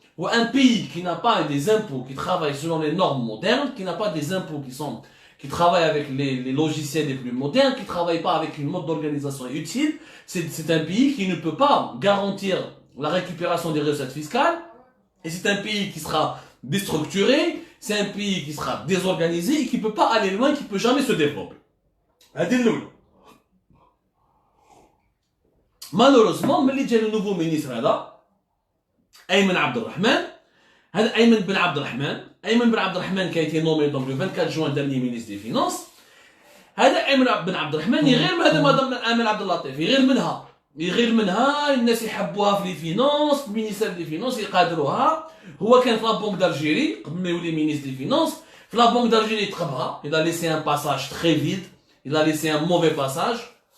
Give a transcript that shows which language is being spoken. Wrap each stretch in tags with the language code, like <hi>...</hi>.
<fr>Ou un pays qui n'a pas des impôts qui travaillent selon les normes modernes, qui n'a pas des impôts qui travaillent avec les logiciels les plus modernes, qui ne travaillent pas avec une mode d'organisation utile, c'est un pays qui ne peut pas garantir la récupération des recettes fiscales, et c'est un pays qui sera déstructuré, c'est un pays qui sera désorganisé et qui ne peut pas aller loin, qui ne peut jamais se développer. Malheureusement, mais il y a le nouveau ministre là, Ayman Abdelrahman. Ayman Ben Abdelrahman qui a été nommé donc le 24 juin dernier ministre des Finances.</fr> <ar>Ayman Ben Abdelrahman يغير من هذا مدام Amel Abdellatif يغير منها الناس يحبوها</ar> <fr>في لي فينانس في المينيستير دي فينانس</fr> <ar>يقادروها. هو كان في لا بونك d'Algérie قبل ما يولي</ar> <fr>ministre des Finances.</fr> <ar>في لا بونك d'Algérie تخبها.</ar> <fr>Il a laissé un passage très vide. Il a laissé un mauvais passage.</fr>